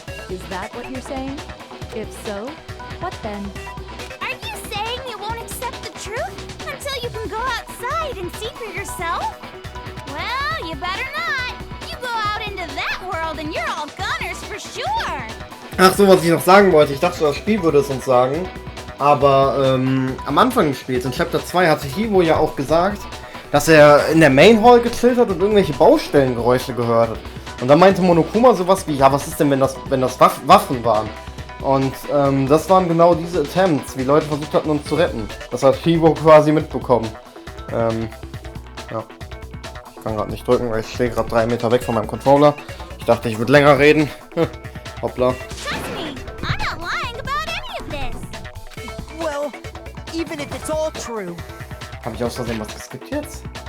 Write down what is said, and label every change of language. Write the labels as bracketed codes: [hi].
[en] Is that what you're saying? If so, what then? Are you saying you won't accept the truth until you can go outside and see for yourself? Well, you better not. You go out into that world and you're all gunners for sure. [de] Ach so, was ich noch sagen wollte. Ich dachte, das Spiel würde es uns sagen. Aber am Anfang des Spiels, in Chapter 2, hatte Hivo ja auch gesagt, dass er in der Main Hall gechillt hat und irgendwelche Baustellengeräusche gehört hat. Und dann meinte Monokuma sowas wie, ja, was ist denn, wenn das Waffen waren? Und das waren genau diese Attempts, wie Leute versucht hatten, uns zu retten. Das hat Hivo quasi mitbekommen. Ja. Ich kann gerade nicht drücken, weil ich stehe gerade 3 Meter weg von meinem Controller. Ich dachte, ich würde länger reden. Hoppla. [en] Trust me, I'm not lying about any of this. Well, even if it's all true, [de] Habe ich aus Versehen was geskippt jetzt?